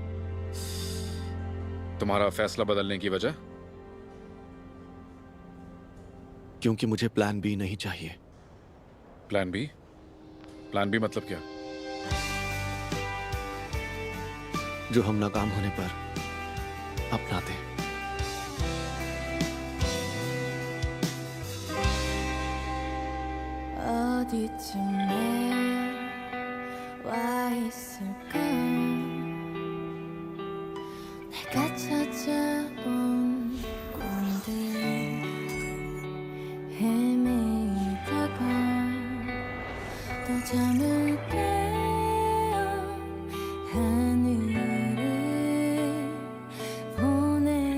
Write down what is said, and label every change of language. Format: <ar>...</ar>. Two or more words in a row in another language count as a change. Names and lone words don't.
<hi>तुम्हारा फैसला बदलने की वजह? क्योंकि मुझे</hi> <en>plan B</en> <hi>नहीं चाहिए।</hi> <en>plan B? plan B</en> <hi>मतलब क्या? जो हम नाकाम होने पर अपनाते।</hi> <ko>어디쯤에 와 있을까? 내가 찾아온 곳들 헤매다가 또 잠을 깨어 하늘을 보내.</ko>